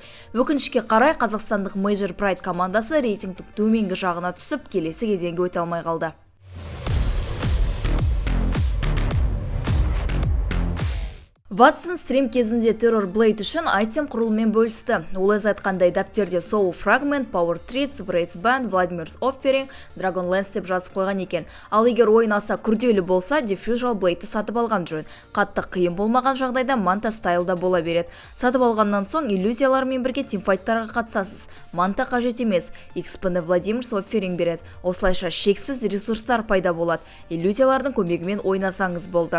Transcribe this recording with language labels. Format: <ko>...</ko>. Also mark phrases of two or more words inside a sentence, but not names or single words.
<kk>Өкінішке қарай қазақстандық Major Pride командасы рейтингтің төменгі жағына түсіп, келесі кезеңге өте алмай қалды. Watson стрим кезінде Terror Blade үшін айтем құрылымен бөлісті. Ол айтқандай дәптерде Soul Fragment, Power Treats, Wraith's Band, Vladimir's Offering, Dragonlance деп жазып қойған екен. Ал егер ойын аса күрделі болса, Diffusal Blade'ті сатып алған жөн. Қатты қиын болмаған жағдайда Manta Style'да бола береді. Сатып алғаннан соң иллюзиялармен бірге тимфайттарға қатысасыз. Manta қажет емес, XP-ні Vladimir's Offering береді. Осылайша шексіз ресурстар пайда болады. Иллюзиялардың көмегімен ойнасаңыз болды.</kk>